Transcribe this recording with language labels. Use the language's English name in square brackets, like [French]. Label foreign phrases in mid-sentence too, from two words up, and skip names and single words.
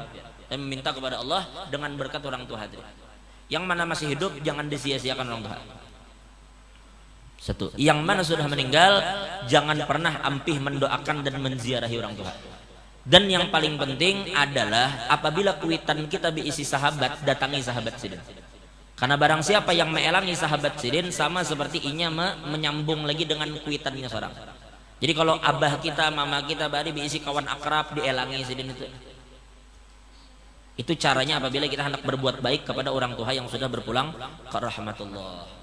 [Indonesian] Dan meminta kepada Allah dengan berkat orang tua tadi. Yang mana masih hidup jangan disia-siakan orang tua. Satu, yang mana sudah meninggal jangan pernah ampih mendoakan dan menziarahi orang tua. [Banjar] Dan yang paling penting adalah apabila kuitan kita diisi sahabat, datangi sahabat sidin. Karena barang siapa yang meelangi sahabat sidin sama seperti inya menyambung lagi dengan kuitannya seorang. Jadi kalau abah kita, mama kita bari diisi kawan akrab dielangi sidin itu caranya apabila kita hendak berbuat baik kepada orang tua yang sudah berpulang ke rahmatullah.